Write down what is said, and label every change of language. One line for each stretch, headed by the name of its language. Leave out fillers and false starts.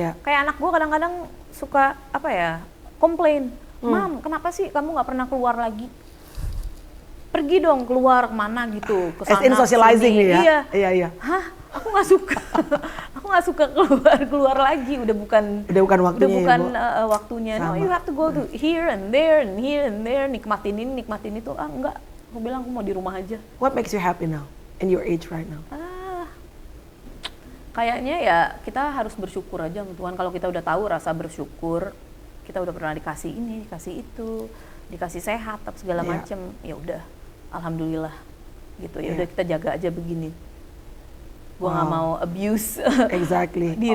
Indonesian: Kayak anak gue kadang-kadang suka komplain, Mam, kenapa sih kamu nggak pernah keluar lagi? Pergi dong keluar kemana gitu, ke sana.
English: As in socializing
Indonesian: nih ya? Iya. Hah? Aku nggak suka. Aku nggak suka keluar lagi. Udah bukan waktunya. Waktunya.
English: No, you have to go to here and there and here and there.
Indonesian: Nikmatin ini, nikmatin itu. Enggak. Aku bilang aku mau di rumah aja.
English: What makes you happy now in your age right now?
Indonesian: Kayaknya ya kita harus bersyukur aja sama Tuhan. Kalau kita udah tahu rasa bersyukur, kita udah pernah dikasih ini, dikasih itu, dikasih sehat, segala macem. Ya udah, alhamdulillah gitu. Ya udah kita jaga aja begini. Gue nggak mau abuse diri